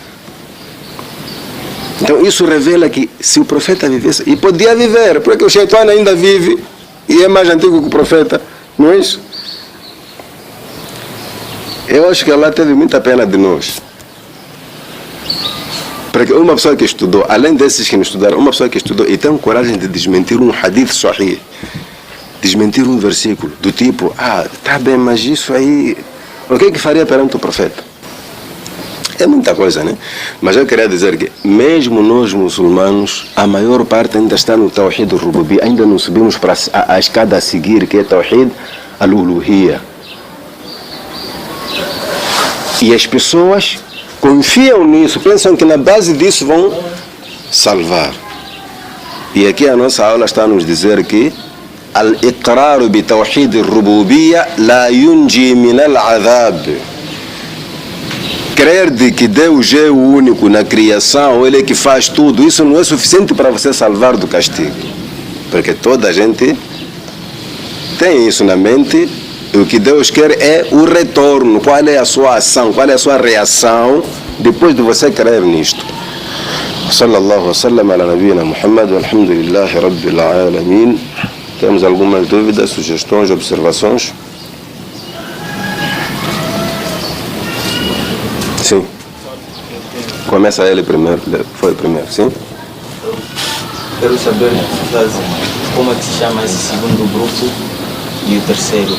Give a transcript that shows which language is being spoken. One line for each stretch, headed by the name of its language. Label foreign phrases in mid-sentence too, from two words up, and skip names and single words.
Portuguese: Então isso revela que se o profeta vivesse, e podia viver, porque o Shaitã ainda vive e é mais antigo que o profeta, não é isso? Eu acho que Allah teve muita pena de nós. Porque uma pessoa que estudou, além desses que não estudaram, uma pessoa que estudou e tem coragem de desmentir um
Arabic: حديث صحيح,
Portuguese: desmentir um versículo, do tipo, tá bem, mas isso aí, o que é que faria perante o profeta? é muita coisa, né? Mas eu queria dizer que, mesmo nós muçulmanos, a maior parte ainda está no
Arabic: توحيد الربوبية,
Portuguese: ainda não subimos para a escada a seguir, que é
Arabic: توحيد الألوهية.
Portuguese: E as pessoas confiam nisso, pensam que na base disso vão salvar. E aqui a nossa aula está a nos dizer que
Arabic: الإقرار بتوحيد الربوبية لا ينجي من العذاب.
Portuguese: Crer de que Deus é o único na criação, Ele é que faz tudo, isso não é suficiente para você salvar do castigo. Porque toda a gente tem isso na mente. O que Deus quer é o retorno. Qual é a sua ação, qual é a sua reação depois de você crer nisto.
Arabic: صلى الله وسلم على نبينا محمد، والحمد لله رب العالمين.
Portuguese: Temos algumas dúvidas, sugestões, observações? Sim. Começa ele primeiro. Foi primeiro, sim? Quero saber como é que se chama esse segundo grupo e o terceiro.